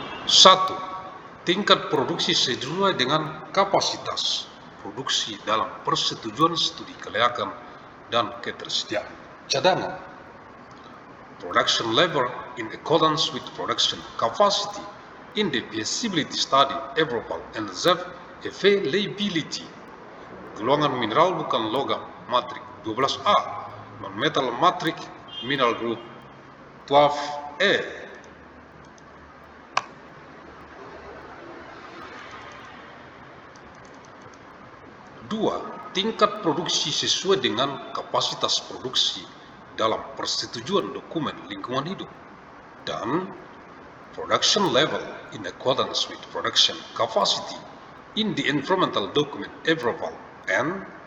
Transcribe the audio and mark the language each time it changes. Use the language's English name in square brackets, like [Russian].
[Indonesian] Satu, tingkat produksi sesuai dengan kapasitas produksi dalam persetujuan studi kelayakan dan ketersediaan cadangan. [English] Production level in accordance with production capacity in the feasibility study approval and availability. [Indonesian] Golongan mineral bukan logam matriks 12A, [English] non-metal matriks mineral group [Indonesian] 12E. 2. Tingkat produksi sesuai dengan kapasitas produksi dalam persetujuan dokumen lingkungan hidup. [English] Dan production level in accordance with production capacity in the environmental document approval and